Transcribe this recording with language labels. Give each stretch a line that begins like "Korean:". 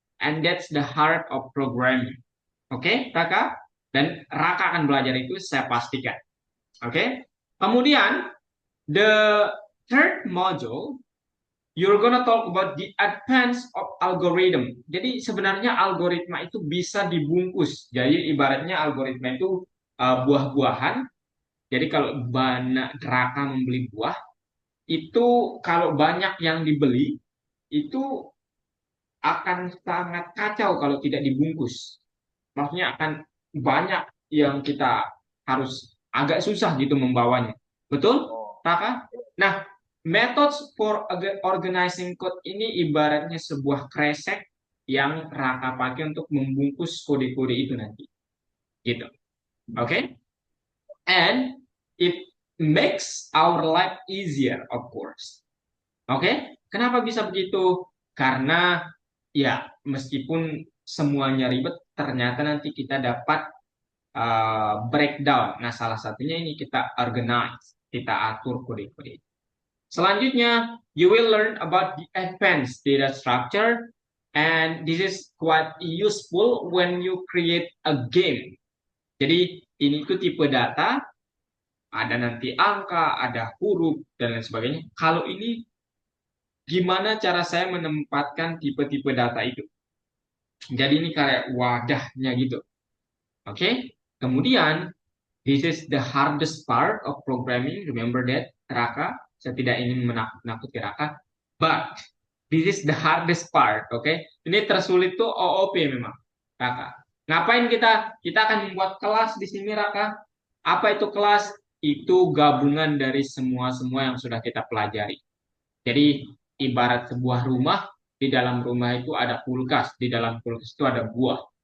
English: And that's the heart of programming. Oke, Raka?
Indonesian: Dan Raka akan belajar itu, saya pastikan. Oke?
English: Kemudian, the third module, you're gonna talk about the advance of algorithm.
Indonesian: Jadi sebenarnya algoritma itu bisa dibungkus. Jadi ibaratnya algoritma itu buah-buahan. Jadi kalau banyak Raka membeli buah, itu kalau banyak yang dibeli, itu akan sangat kacau kalau tidak dibungkus. Maksudnya akan banyak yang kita harus agak susah gitu membawanya. Betul, Oh, Raka? Nah,
English: methods for organizing code
Indonesian: ini ibaratnya sebuah kresek yang Raka pakai untuk membungkus kode-kode itu nanti. Gitu. Oke? Okay?
English: And it makes our life easier, of course.
Indonesian: Oke? Okay? Kenapa bisa begitu? Karena ya meskipun semuanya ribet, ternyata nanti kita dapat breakdown. Nah, salah satunya ini kita organize, kita atur kode-kode.
English: Selanjutnya, you will learn about the advanced data structure, and this is quite useful when you create a game.
Indonesian: Jadi, ini tuh tipe data, ada nanti angka, ada huruf, dan lain sebagainya. Kalau ini, gimana cara saya menempatkan tipe-tipe data itu? Jadi ini kayak wadahnya gitu. Oke? Okay?
English: Kemudian, this is the hardest part of programming. Remember that, Raka.
Indonesian: Saya tidak ingin menakut-nakuti Raka.
English: But this is the hardest part.
Indonesian: Oke, okay? Ini tersulit tuh OOP memang, Raka. Ngapain kita? Kita akan membuat kelas di sini, Raka. Apa itu kelas? Itu gabungan dari semua-semua yang sudah kita pelajari. Jadi ibarat sebuah rumah, di dalam rumah itu ada kulkas, di dalam kulkas itu ada buah.